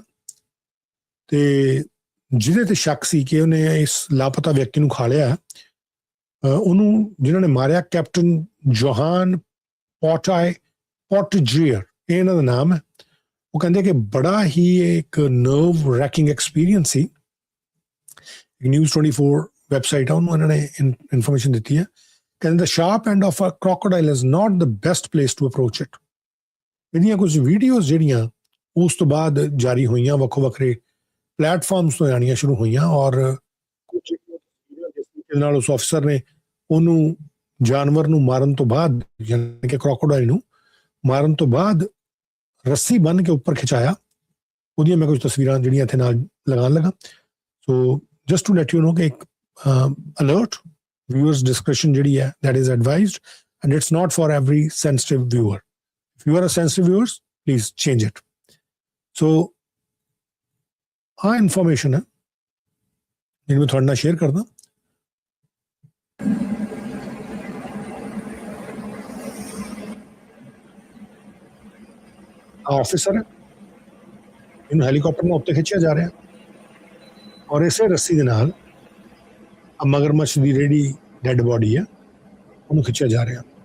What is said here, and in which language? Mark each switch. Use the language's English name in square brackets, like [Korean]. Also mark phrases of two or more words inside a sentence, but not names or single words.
[Punjabi] ਤੇ ਜਿਹਦੇ ਤੇ ਸ਼ੱਕ ਸੀ ਕਿ ਉਹਨੇ ਇਸ ਲਾਪਤਾ ਵਿਅਕਤੀ ਨੂੰ ਖਾ ਲਿਆ, ਉਹਨੂੰ ਜਿਹਨਾਂ ਨੇ ਮਾਰਿਆ ਕੈਪਟਨ ਜੋਹਾਨ ਪੋਰਟਜੀਅਰ, ਇਹ ਇਹਨਾਂ ਦਾ ਨਾਮ ਹੈ। ਉਹ ਕਹਿੰਦੇ ਕਿ ਬੜਾ ਹੀ ਇੱਕ [English] nerve wracking experience [Punjabi] ਸੀ। ਨਿਊਜ਼ 24 ਵੈਬਸਾਈਟ ਆ, ਉਹਨੂੰ ਇਹਨਾਂ ਨੇ ਇਨਫੋਰਮੇਸ਼ਨ ਦਿੱਤੀ ਹੈ। [English] ਕਹਿੰਦੇ the sharp end of a crocodile is not the best place to approach it। [Punjabi] ਇਹਦੀਆਂ ਕੁਝ ਵੀਡੀਓਜ਼ ਜਿਹੜੀਆਂ ਉਸ ਤੋਂ ਬਾਅਦ ਜਾਰੀ ਹੋਈਆਂ, ਵੱਖੋ ਵੱਖਰੇ ਪਲੇਟਫਾਰਮਸ ਤੋਂ ਆਉਣੀਆਂ ਸ਼ੁਰੂ ਹੋਈਆਂ, ਔਰ ਕੁਝ ਤਰੀਕੇ ਨਾਲ ਉਸ ਅਫਸਰ ਨੇ ਉਹਨੂੰ ਜਾਨਵਰ ਨੂੰ ਮਾਰਨ ਤੋਂ ਬਾਅਦ, ਯਾਨੀ ਕਿ ਕ੍ਰੋਕੋਡਾਈਲ ਨੂੰ ਮਾਰਨ ਤੋਂ ਬਾਅਦ ਰੱਸੀ ਬੰਨ੍ਹ ਕੇ ਉੱਪਰ ਖਿਚਾਇਆ। ਉਹਦੀਆਂ ਮੈਂ ਕੁਝ ਤਸਵੀਰਾਂ ਜਿਹੜੀਆਂ ਇੱਥੇ ਨਾਲ ਲਗਾਉਣ ਲੱਗਾ। [English] So just to let you know [Punjabi] ਕਿ ਇੱਕ ਅਲਰਟ, [English] viewers discretion [Punjabi] ਜਿਹੜੀ ਹੈ [English] that is advised and it's not for every sensitive viewer. If you are a sensitive viewers, please change it. [Punjabi] So ਇਨਫੋਰਮੇਸ਼ਨ ਹੈ ਜਿਹਨੂੰ ਮੈਂ ਤੁਹਾਡੇ ਨਾਲ ਸ਼ੇਅਰ ਕਰਦਾ। ਆਫਿਸਰ ਹੈ, ਇਹਨੂੰ ਹੈਲੀਕਾਪਟਰ ਨਾਲ ਉੱਤੇ ਖਿੱਚਿਆ ਜਾ ਰਿਹਾ ਔਰ ਇਸੇ ਰੱਸੀ ਦੇ ਨਾਲ ਮਗਰਮੱਛ ਦੀ ਜਿਹੜੀ [English] dead body [Punjabi] ਹੈ ਉਹਨੂੰ ਖਿੱਚਿਆ ਜਾ ਰਿਹਾ।